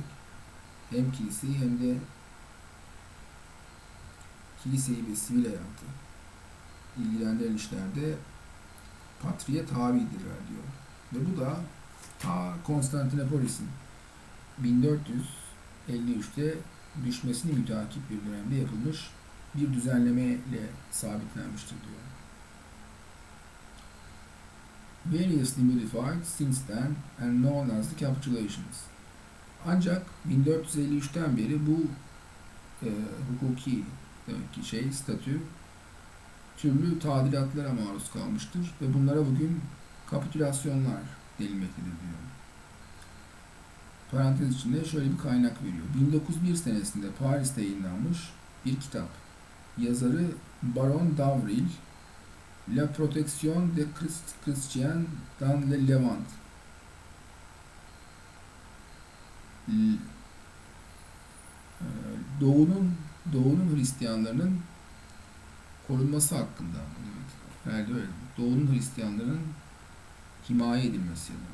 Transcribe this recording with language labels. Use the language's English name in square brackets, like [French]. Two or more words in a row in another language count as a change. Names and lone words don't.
[Turkish] Hem kiliseyi hem de kiliseyi ve sivil hayatı ilgilendiren işlerde patriye tabidirler diyor. Ve bu da ta Konstantinopolis'in 1453'te düşmesini müteakip bir dönemde yapılmış bir düzenlemeyle sabitlenmiştir diyor. [English] Variously modified since then and known as the capitulations. [Turkish] Ancak 1453'ten beri bu hukuki demek ki statü türlü tadilatlara maruz kalmıştır ve bunlara bugün kapitülasyonlar denilmektedir diyor. Parantez içinde şöyle bir kaynak veriyor. 1901 senesinde Paris'te yayınlanmış bir kitap. Yazarı Baron d'Avril, La Protection des Chrétiens dans le Levant. Doğu'nun Hristiyanlarının korunması hakkında. Herhalde öyle. Doğu'nun Hristiyanlarının himaye edilmesi ya da.